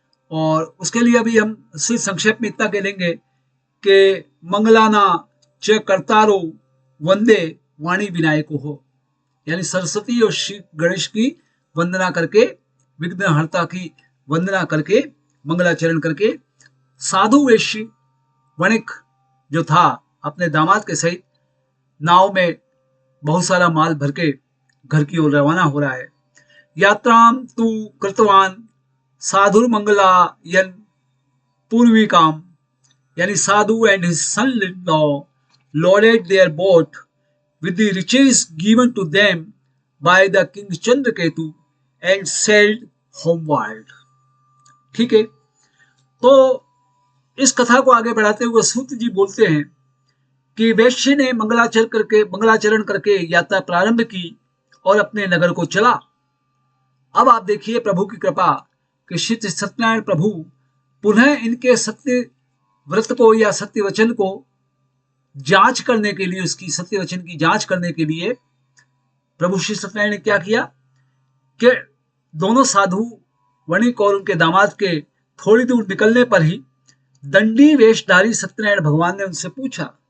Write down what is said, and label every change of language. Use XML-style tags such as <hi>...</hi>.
<hi>और उसके लिए अभी हम सिर्फ संक्षेप में इतना कह देंगे कि</hi> <sa>मंगलाना च कर्तारो वंदे वाणी विनायको हो,</sa> <hi>यानी सरस्वती और श्री गणेश की वंदना करके, विघ्नहर्ता की वंदना करके, मंगलाचरण करके साधु वेश्य वणिक जो था अपने दामाद के सहित नाव में बहुत सारा माल भर के घर की ओर रवाना हो रहा है।</hi> <sa>यात्राम तु कृतवान साधुर्मंगलायन पूर्विकाम,</sa> <en>यानी Sadhu and his son in law loaded their boat with the riches given to them by the king Chandraketu and sailed homeward.</en> <hi>ठीक है, तो इस कथा को आगे बढ़ाते हुए सूत जी बोलते हैं कि वैश्य ने मंगलाचरण करके यात्रा प्रारंभ की और अपने नगर को चला। अब आप देखिए प्रभु की कृपा कि श्री सत्यनारायण प्रभु पुनः इनके सत्य व्रत को या सत्य वचन को जांच करने के लिए, उसकी सत्य वचन की जांच करने के लिए प्रभु श्री सत्यनारायण ने क्या किया कि दोनों साधु वणिक और उनके दामाद के थोड़ी दूर निकलने पर ही दंडी वेशधारी सत्यनारायण भगवान ने उनसे पूछा।</hi>